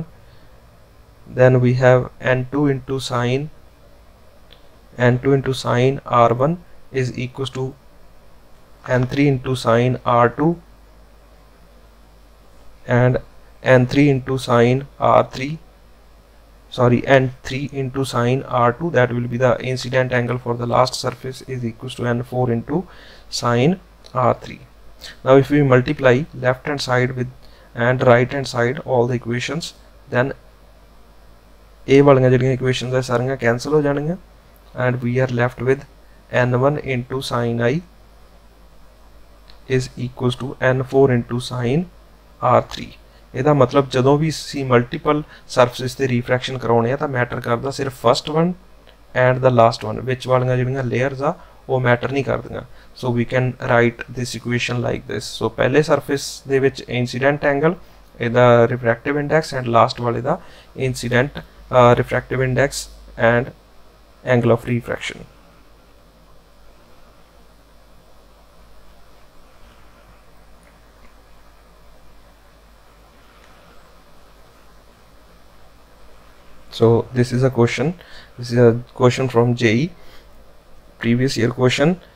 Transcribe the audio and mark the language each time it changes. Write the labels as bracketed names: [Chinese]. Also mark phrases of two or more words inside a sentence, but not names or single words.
[English] Then we have n2 into sin r1 is equals to n3 into sin r2 and n3 into sin r3, n3 into sin r2, that will be the incident angle for the last surface, is equals to n4 into sin r3. Now if we multiply left hand side with and right hand side all the equations, then a [Punjabi] ਵਾਲੀਆਂ ਜਿਹੜੀਆਂ [English] equations [Punjabi] ਹੈ ਸਾਰੀਆਂ [English] cancel [Punjabi] ਹੋ ਜਾਣੀਆਂ, [English] and we are left with n1 into sin I is equals to n4 into sin r3. [Punjabi] ਇਹਦਾ मतलब ਜਦੋਂ ਵੀ ਅਸੀਂ [English] multiple surfaces [Punjabi] ਤੇ ਰੀਫਰੈਕਸ਼ਨ ਕਰਾਉਣੇ ਆ ਤਾਂ ਮੈਟਰ ਕਰਦਾ ਸਿਰਫ [English] first one and [Punjabi] ਦਾ [English] last one, [Punjabi] ਵਿੱਚ ਵਾਲੀਆਂ ਜਿਹੜੀਆਂ ਲੇਅਰਸ ਆ ਉਹ ਮੈਟਰ ਨਹੀਂ ਕਰਦੀਆਂ. [English] So we can write this equation like this. So [Punjabi] ਪਹਿਲੇ ਸਰਫੇਸ ਦੇ ਵਿੱਚ [English] incident angle, ਇਹਦਾ refractive index, and [Punjabi] ਲਾਸਟ ਵਾਲੇ ਦਾ [English] incident refractive index and angle of refraction. So this is a question. This is a question from JEE, previous year question.